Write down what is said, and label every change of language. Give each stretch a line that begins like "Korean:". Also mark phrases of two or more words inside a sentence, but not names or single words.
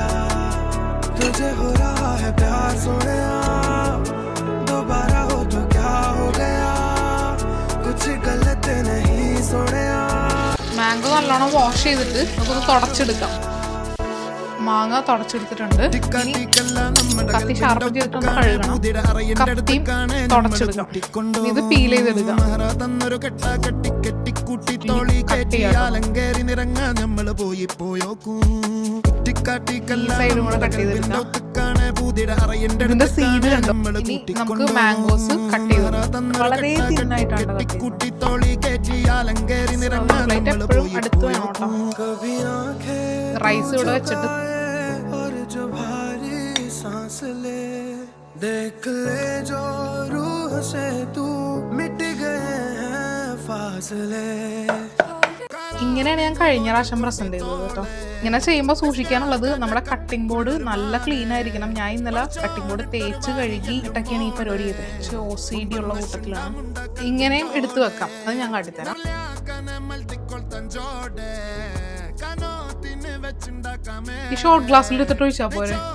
Hindi: तुझे हो रहा है प्यार सोनिया, दोबारा हो तो क्या हो गया, कुछ गलत नहीं सोनिया.
Malayalam: മാംഗോ നല്ലോണം വാഷ് ചെയ്തിട്ട് നമുക്കൊന്ന് തുടച്ചെടുക്കാം. മാങ്ങ തുടച്ചെടുത്തിട്ടുണ്ട്. കത്തി ഷാർപ്പ് ചെയ്തിട്ടൊന്ന് കഴുകണം. കത്തിയും തുടച്ചെടുക്കാം. ഇത് പീൽ ചെയ്തെടുക്കാം. സൈഡും കൂടെ കട്ട് ചെയ്തെടുക്കാം. ഇതിന്റെ സീഡ് കണ്ടോ. ഇനി നമുക്ക്
English: mangoes cut
Malayalam: ചെയ്തെടുക്കാം. വളരെ തിന്നായിട്ടാണ് എപ്പോഴും അടുത്ത് വേണം കേട്ടോ. റൈസ് ഇവിടെ വെച്ചിട്ട്
Hindi: जो भारी सांस ले, देख ले जो रूह से तू मिट गए हैं फासले.
Malayalam: ഇങ്ങനെയാണ് ഞാൻ കഴിഞ്ഞ പ്രാവശ്യം പ്രസന്റ് ചെയ്തത് കേട്ടോ. ഇങ്ങനെ ചെയ്യുമ്പോൾ സൂക്ഷിക്കാനുള്ളത് നമ്മുടെ
English: cutting board
Malayalam: നല്ല ക്ലീൻ ആയിരിക്കണം. ഞാൻ ഇന്നലെ
English: cutting board
Malayalam: തേച്ച് കഴുകി ഇട്ടൊക്കെയാണ് ഈ പരിപാടി ചെയ്തത്. OCD ഉള്ള കൂട്ടത്തിലാണ്. ഇങ്ങനെയും എടുത്തു വെക്കാം. അത് ഞാൻ കാട്ടിത്തരാം. ഈ ഷോർട്ട് ഗ്ലാസ്സിൽ എടുത്തിട്ട് ഒഴിച്ചാൽ പോരെ.